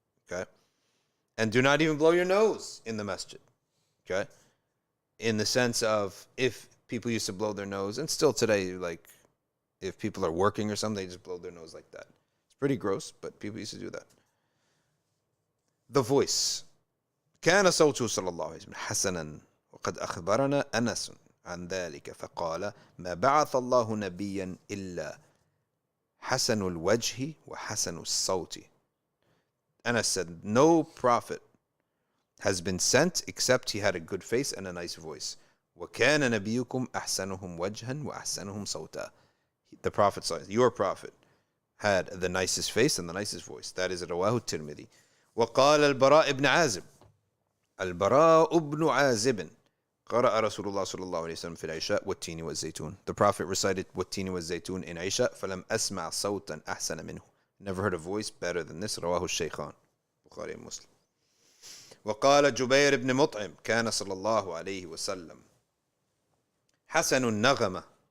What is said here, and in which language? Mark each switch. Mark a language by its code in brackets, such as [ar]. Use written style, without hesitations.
[en] Okay, and do not even blow your nose in the masjid. Okay, in the sense of, if people used to blow their nose, and still today, like if people are working or something, they just blow their nose like that. It's pretty gross, but people used to do that. The voice. [ar] كان صوته صلى الله عليه وسلم حسنا وقد أخبرنا أنس عن ذلك فقال ما بعث الله نبيا إلا حسن الوجه وحسن الصوت. [en] Anas said, no prophet has been sent except he had a good face and a nice voice. [ar] وكان نبيكم أحسنهم وجها وأحسنهم صوتا. [en] The Prophet, your prophet, had the nicest face and the nicest voice. That is [ar] رواه الترمذي. وقال البراء بن عازب. البراء بن عازب قرأ رسول الله صلى الله عليه وسلم في العشاء والتين والزيتون. [en] The Prophet recited والتين والزيتون in Isha. [ar] فلم أسمع صوتا أحسن منه. [en] Never heard a voice better than this. [ar] رواه الشيخان [en] Bukhari and Muslim. [ar] وقال جبير بن مطعم كان صلى الله عليه وسلم حسن النغمة.